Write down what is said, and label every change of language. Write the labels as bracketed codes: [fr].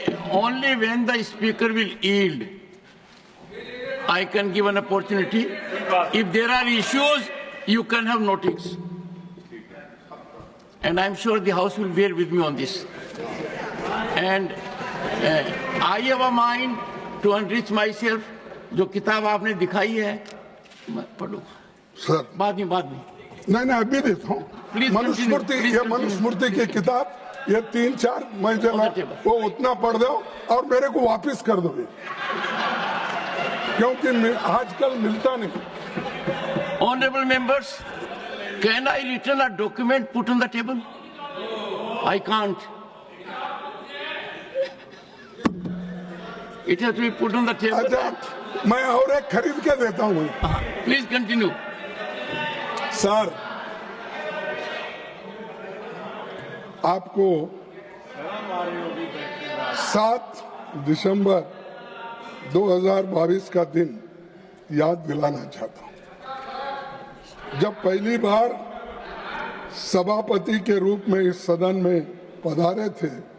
[en] only when the speaker will yield, I can give an opportunity. If there are issues, you can have notice. And I'm sure the House will bear with me on this. And I have a mind to enrich myself. [hi] जो किताब आपने दिखाई है, पढ़ो sir. बाद में नहीं, अभी देता हूँ। मनुस्मृति, ये मनुस्मृति की किताब, ये 3-4 मैं वो उतना पढ़ दो और मेरे को वापस कर दो, क्योंकि आजकल मिलता नहीं। [en] Honorable members, can I return a document put on the table? I can't. It has to be put on the table. [hi] अच्छा, मैं और एक खरीद के देता हूँ। [en] Please continue. [hi] सर, आपको 7 दिसंबर 2022 का दिन याद दिलाना चाहता हूँ, जब पहली बार सभापति के रूप में इस सदन में पधारे थे।